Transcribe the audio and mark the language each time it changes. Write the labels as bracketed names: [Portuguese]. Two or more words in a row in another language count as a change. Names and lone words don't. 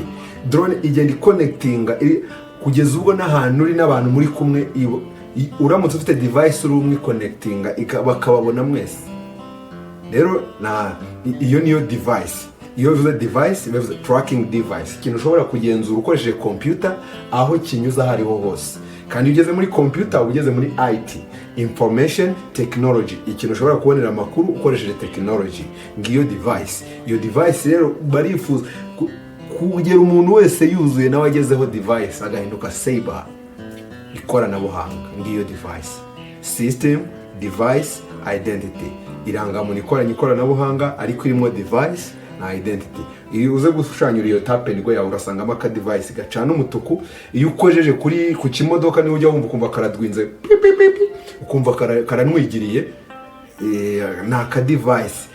[Kinyarwanda] Drone igenda iconnectinga kugeza ubwo n'ahantu uri n'abantu muri kumwe, uramutse ufite device uri umwe connectinga bakababona mwese. Rero iyo niyo device. Iyo bivuze device bivuze [English] tracking device, [Kinyarwanda] ikintu ushobora kugenzura ukoresheje computer aho kinyuza hariho hose. Kandi ugeze muri computer ugeze muri IT, [English] information technology, [Kinyarwanda] ikintu ushobora kubonera amakuru ukoresheje technology. Ngiyo device. Iyo device rero barifuza kugera umuntu wese yuzuye nawe agezeho device agahinduka cyber, ikoranabuhanga. Ngiyo device. [English] System, device, identity. [Kinyarwanda] Irangamuntu ikoranabuhanga ariko irimo device na identity. Iyo uze gushushanya iyo tape nigo yawe urasangamo aka device gacana umutuku. Iyo ukojeje ku kimodoka niho ujya wumva ukumva karadwinze ukumva karanwigiriye, naka device.